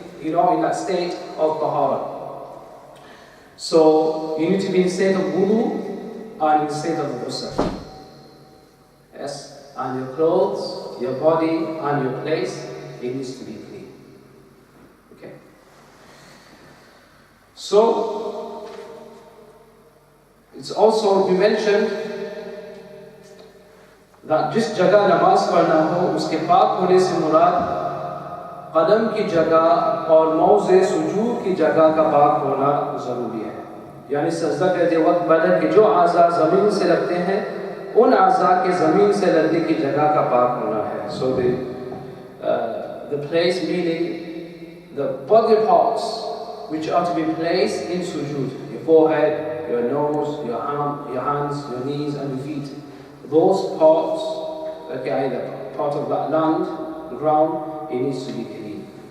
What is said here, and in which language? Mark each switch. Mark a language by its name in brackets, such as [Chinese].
[English] You're not in that state of tahara. So you need to be in state of wudu and in state of ghusl. Yes, and your clothes, your body, and your place, it needs to be clean. Okay. So it's also be mentioned that [Hindi] जिस जगह नमाज पढ़ना हो उसके पाक होने से मुराद कदम की जगह और मौज़े सुजूद की जगह का पाक होना ज़रूरी है। यानी सजदा करते वक्त बदन के जो आज़ा ज़मीन से लगते हैं उन आज़ा के ज़मीन से लगने की जगह का पाक होना है। [English] So the place meaning the body parts which are to be placed in sujood, your forehead, your nose, your hands, your knees and your feet. Those parts, okay, either part of that land, the ground, it needs to be clean.